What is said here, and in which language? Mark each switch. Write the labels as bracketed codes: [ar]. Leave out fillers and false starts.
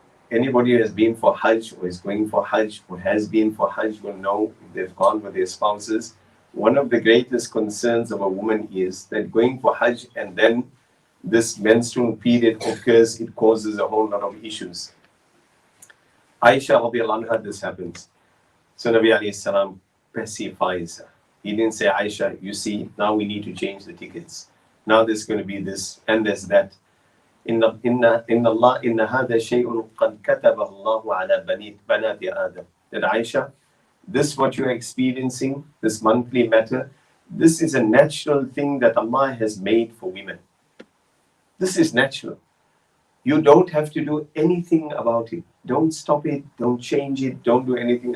[en] Anybody who has been for Hajj or is going for Hajj or has been for Hajj will know, if they've gone with their spouses, one of the greatest concerns of a woman is that going for Hajj and then this menstrual period occurs, it causes a whole lot of issues. Aisha radiallahu anha, this happens. So Nabi alayhi salam pacifies her. He didn't say, Aisha, you see, now we need to change the tickets. Now there's going to be this and there's that. [ar] إن الله إن هذا شيء قد كتبه الله على بنات آدم. [en] That Aisha, this what you are experiencing, this monthly matter, this is a natural thing that Allah has made for women. This is natural. You don't have to do anything about it. Don't stop it. Don't change it. Don't do anything.